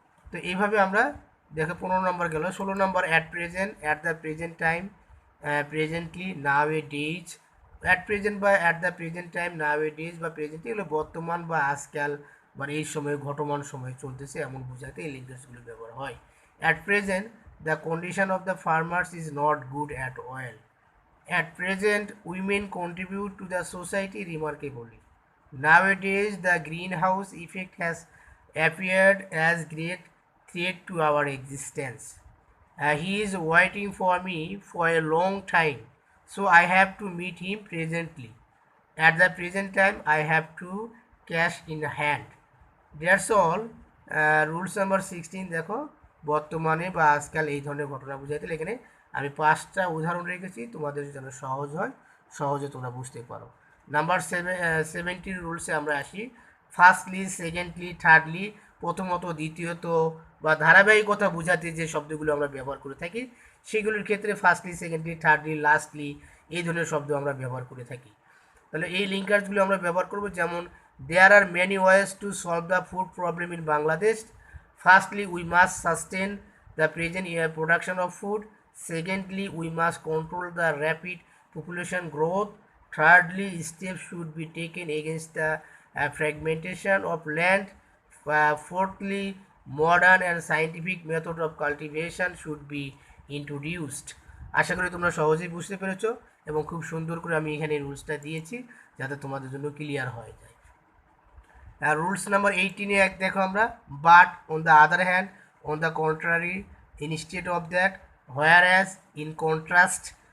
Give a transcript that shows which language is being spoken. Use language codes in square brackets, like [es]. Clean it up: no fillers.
[bn] তো এইভাবে আমরা দেখো 15 নম্বর গেল। 16 নম্বর, at present, at the present time, presently, now A days. At present বা at the present time, now A days বা প্রেজেন্ট, এগুলো বর্তমান বা আজকাল বা এই সময়ে, ঘটমান সময়ে চলতেছে এমন বোঝাতে এই লিঙ্কার্সগুলো ব্যবহার হয়। [en] At present, the condition of the farmers is not good at all. At present, women contribute to the society remarkably. Nowadays, the greenhouse effect has appeared as great threat to our existence. He is waiting for me for a long time, so I have to meet him presently. At the present time, I have to cash in hand. That's all. [bn] Rules number 16 দেখো, বর্তমানে বা আজকাল এই ধরনের ঘটনা বোঝাইতে এখানে আমি 5টা উদাহরণ রেখেছি তোমাদের যেন সহজ হয়, সহজে তোমরা বুঝতে পারো। নাম্বার 17 রুলসে আমরা আসি। ফার্স্টলি, সেকেন্ডলি, থার্ডলি, প্রথমত, দ্বিতীয়ত বা ধারাবাহিকতা বোঝাতে যে শব্দগুলো আমরা ব্যবহার করে থাকি সেগুলোর ক্ষেত্রে ফার্স্টলি, সেকেন্ডলি, থার্ডলি, লাস্টলি এই ধরনের শব্দ আমরা ব্যবহার করে থাকি। তাহলে এই লিঙ্কার্সগুলো আমরা ব্যবহার করব। [en] যেমন there are many ways to solve the food problem in Bangladesh. Firstly, we must sustain the present production of food. Secondly, we must control the rapid population growth. Thirdly, steps should be taken against the fragmentation of land. Fourthly, modern and scientific method of cultivation should be introduced. [bn] আশা করি তোমরা সহজেই বুঝতে পেরেছো এবং খুব সুন্দর করে আমি এখানে রুলসটা দিয়েছি যাতে তোমাদের জন্য ক্লিয়ার হয়ে যায়। রুলস নাম্বার 18 এক দেখো আমরা, but on the other hand, on the contrary, instead of that, where as, in contrast.